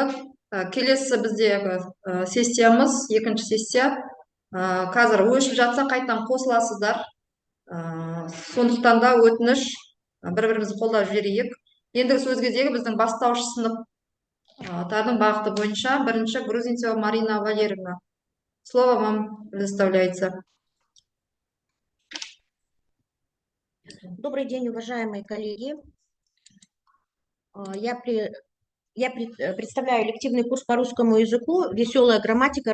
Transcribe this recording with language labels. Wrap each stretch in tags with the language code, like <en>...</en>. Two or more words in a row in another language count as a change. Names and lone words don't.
<kk>Келесі біздегі сессиямыз, екінші сессия. Қазір өшіп жатса қайтадан қосыласыздар. Сондықтан да өтініш, бір-бірімізді қолдап жіберейік. Ендігі сөз кезегі біздің бастауыш сыныптардың бағыты бойынша бірінші Грузинцева Марина Валерьевна.</kk> <ru>Слово вам предоставляется. Добрый день, уважаемые коллеги. Я представляю элективный курс по русскому языку «Веселая грамматика.</ru>